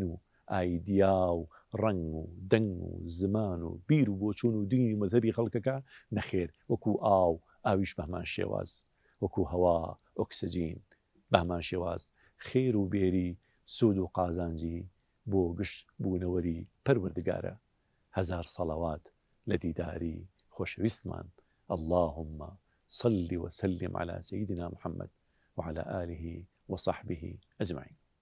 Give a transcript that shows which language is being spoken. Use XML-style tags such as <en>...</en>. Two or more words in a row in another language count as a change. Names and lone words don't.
<ckb>و ئایدیا و ڕنگ و دەنگ و زمان و بیر و بۆچوون و دینی مەذهەبی خەڵکەکە نەخێر وەکو ئاویش بەهمان شێواز وەکو هەوا ئۆکسجین بەهمان شێواز خێر و بێری سوود و قازانجی بۆ گشت بوونەوەری پەروەردگارە هەزار سەڵاوات لە دیداری خۆشەویستمان</ckb> <ar>اللهم صل وسلم على سيدنا محمد وعلى آله وصحبه أجمعين</ar>